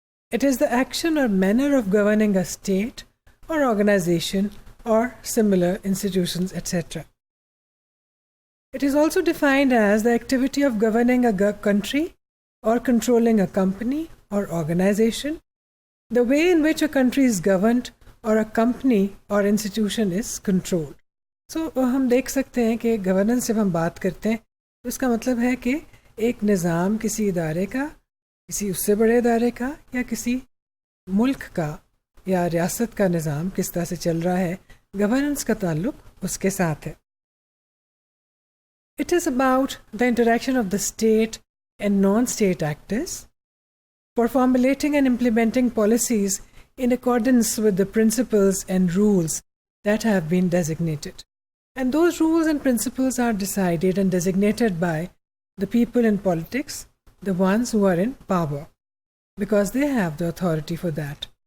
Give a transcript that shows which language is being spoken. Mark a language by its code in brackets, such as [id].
[en] It is the action or manner of governing a state or organization or similar institutions, etc. It is also defined as the activity of governing a country or controlling a company or organization, the way in which a country is governed or a company or institution is controlled. [ur] So ہم دیکھ سکتے ہیں کہ governance جب ہم بات کرتے ہیں تو اس کا مطلب ہے کہ ایک نظام کسی ادارے کا، کسی اس سے بڑے ادارے کا یا کسی ملک کا یا ریاست کا نظام کس طرح سے چل رہا ہے، گورننس کا تعلق اس کے ساتھ ہے. [en] It is about the interaction of the state and non-state actors for formulating and implementing policies in accordance with the principles and rules that have been designated. And those rules and principles are decided and designated by the people in politics, the ones who are in power, because they have the authority for that.